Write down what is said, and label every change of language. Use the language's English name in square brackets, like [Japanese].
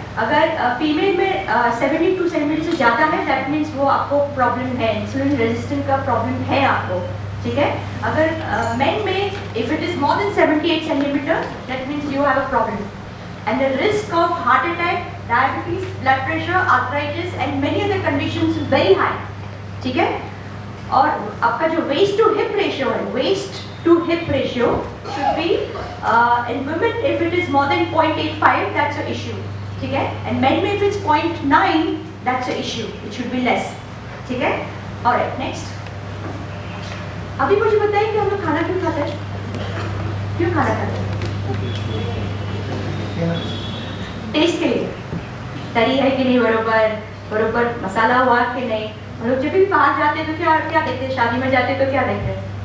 [Hindi] अगर फीमेल में 72 सेंटीमीटर से ज़्यादा है, [English] that means [Hindi] वो आपको प्रॉब्लम है, इंसुलिन रेजिस्टेंट का प्रॉब्लम है आपको, ठीक है? अगर मेन में [English] if it is more than 78 centimetre, that means you have a problem, and the risk of heart attack, diabetes, blood pressure, arthritis and many other conditions very high, [Hindi] ठीक है? और आपका जो वेस्ट टू हिप रेशियो है, [English] waist to hip ratio should be in women if it is more than 0.85, that's an issue, [Hindi] ठीक है? [English] And men में if it's 0.9, that's an issue, it should be less, [Hindi] ठीक है? [English] Alright, next. [Hindi] अभी मुझे बताइए कि हम लोग खाना क्यों खाते हैं? क्यों खाना खाते हैं? टेस्ट के लिए, तरी है कि नहीं बरोबर मसाला हुआ कि नहीं। हम लोग जब भी बाहर जाते हैं तो क्या देखते हैं, शादी में जाते हैं तो क्या देखते हैं?